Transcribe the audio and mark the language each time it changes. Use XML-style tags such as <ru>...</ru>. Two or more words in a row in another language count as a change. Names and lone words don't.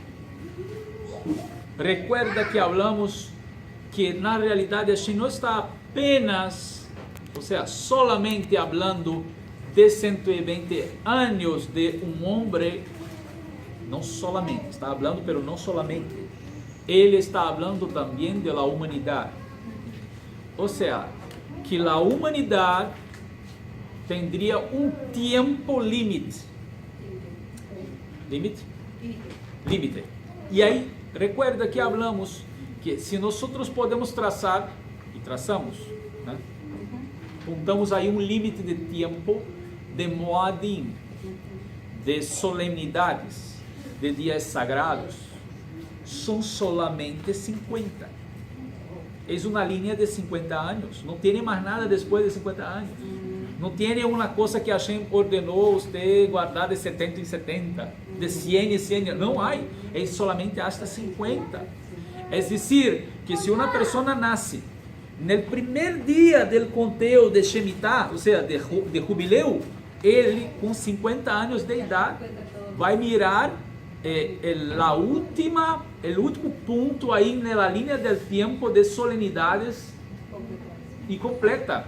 <pt>Recuerda que falamos que na realidade a gente não está apenas, ou seja, solamente falando de 120 anos de um homem, não solamente, está falando, pero não solamente. Ele está falando também de la humanidade. Ou seja, que a humanidade tendría um tempo limite. Límite. E aí,</pt> <es>recuerda que hablamos</es> <pt>que se nós podemos traçar, e traçamos, né? Juntamos aí um limite de tempo, de moadim, de solenidades, de dias sagrados, são solamente 50. É uma linha de 50 anos, não tem mais nada depois de 50 anos. Não tem uma coisa que Hashem ordenou você guardar de 70 em 70, de 100 em 100, não há, é solamente hasta 50. É dizer, que se uma pessoa nasce no primeiro dia do conteo de Shemitah, ou seja, de jubileu, ele com 50 anos de idade vai mirar o último ponto aí na linha do tempo de solenidades e completa.</pt>